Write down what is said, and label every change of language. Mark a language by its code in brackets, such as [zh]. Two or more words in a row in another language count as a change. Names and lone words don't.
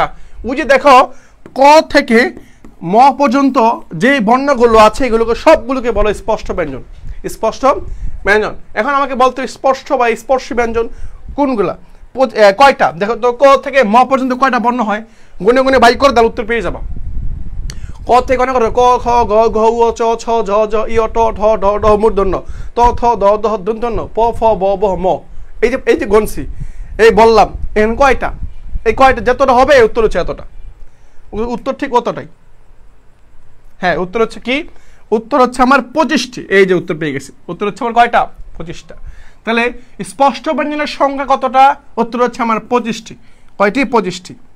[bn] ওই যে দেখো ক থেকে ম পর্যন্ত যে বর্ণগুলো আছে এগুলোকে সবগুলোকে বলো স্পষ্ট ব্যঞ্জন। স্পষ্ট ব্যঞ্জন। এখন আমাকে বলতো স্পষ্ট বা স্পর্শী ব্যঞ্জন কোনগুলা? কয়টা? দেখো তো ক থেকে ম পর্যন্ত কয়টা বর্ণ হয়? গুনে গুনে বাই করে তাহলে উত্তর পেয়ে যাবা। ক থেকে অনেক ক, খ, গ, ঘ, উ, চ, ছ, ঝ, ঝ, ই, ট, ঠ, ড, ঢ মূর্ধন্য, ত, থ, দ, দহ দন্তন্য, প, ফ, ব, ভ, ম। এই যে গণছি, এই বললাম এখন কয়টা? এই কয়টা যতটা হবে উত্তর হচ্ছে এতটা। উত্তর ঠিক অতটাই। হ্যাঁ উত্তর হচ্ছে কি? উত্তর হচ্ছে আমার 25টি। এই যে উত্তর পেয়ে গেছি। উত্তর হচ্ছে আমার কয়টা? 25টা। তাহলে স্পষ্ট ব্যঞ্জনের সংখ্যা কতটা? উত্তর হচ্ছে আমার 25টি। কয়টি? 25টি।